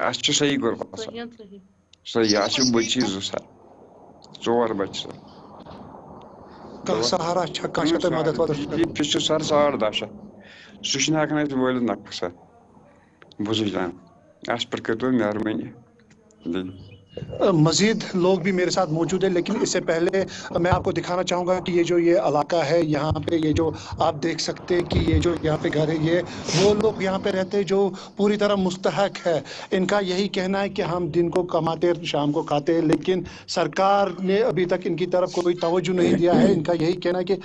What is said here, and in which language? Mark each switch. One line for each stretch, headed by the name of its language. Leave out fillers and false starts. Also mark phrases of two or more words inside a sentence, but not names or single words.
Kashmiri: اَسہِ چھِ صحیح غُربت سر صحیح اَسہِ چھِ بٔچی 2 سر 4 بچہِ سر کانٛہہ سہارا چھا کانٛہہ چھا تۄہہِ مدد فیس چھُ سر 10.5 شیٚتھ سُہ چھُنہٕ ہٮ۪کان اَسہِ وٲلِتھ نکھٕ سر بوٗزِو جناب اَسہِ پٮ۪ٹھ کٔرۍتو مہربٲنی
Urdu: مزید لوگ بھی میرے ساتھ موجود ہیں لیکن اس سے پہلے میں آپ کو دکھانا چاہوں گا کہ یہ جو یہ علاقہ ہے یہاں پہ یہ جو آپ دیکھ سکتے ہیں کہ یہ جو یہاں پہ گھر ہے یہ وہ لوگ یہاں پہ رہتے ہیں جو پوری طرح مستحق ہے ان کا یہی کہنا ہے کہ ہم دن کو کماتے شام کو کھاتے ہیں لیکن سرکار نے ابھی تک ان کی طرف کوئی توجہ نہیں دیا ہے ان کا یہی کہنا ہے کہ